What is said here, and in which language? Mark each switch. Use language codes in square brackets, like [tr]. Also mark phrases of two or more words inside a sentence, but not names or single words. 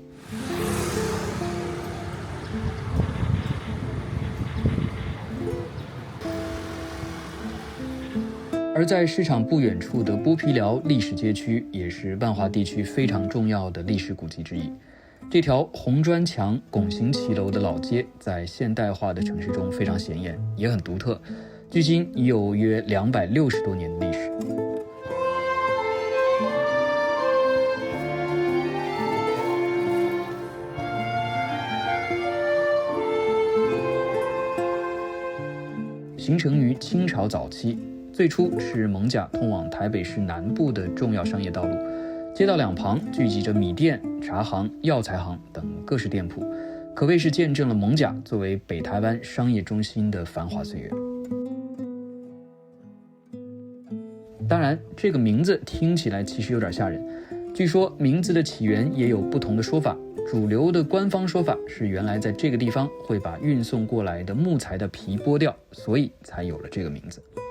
[zh] 而在市場不遠處的剝皮寮歷史街區，也是萬華地區非常重要的歷史古蹟之一。這條紅磚牆、拱形騎樓的老街，在現代化的城市中非常顯眼，也很獨特。距今已有約260多年的歷史。形成於清朝早期。最初是艋舺通往台北市南部的重要商業道路，街道兩旁聚集着米店、茶行、藥材行等各式店鋪，可謂是見證了艋舺作為北台灣商業中心的繁華歲月。當然，這個名字聽起來其實有點嚇人。據說名字的起源也有不同的說法，主流的官方說法是原來在這個地方會把運送過來的木材的皮剝掉，所以才有了這個名字。